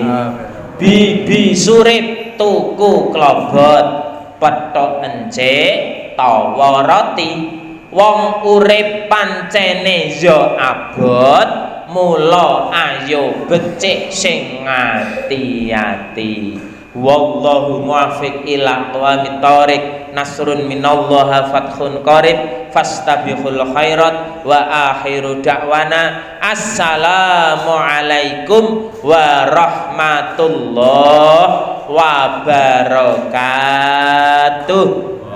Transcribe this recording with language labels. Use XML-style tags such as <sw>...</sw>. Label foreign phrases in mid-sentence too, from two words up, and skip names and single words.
<jv>Bibi surip tuku klobot petok encik tawa roti. Wong urip pancene ya abot mula ayo becik sing ati-ati.</jv> <ar>والله الموفق إلى أقوم الطريق. نصر من الله وفتح قريب فاستبقوا الخيرات وآخر دعوانا السلام عليكم ورحمة الله وبركاته.</ar>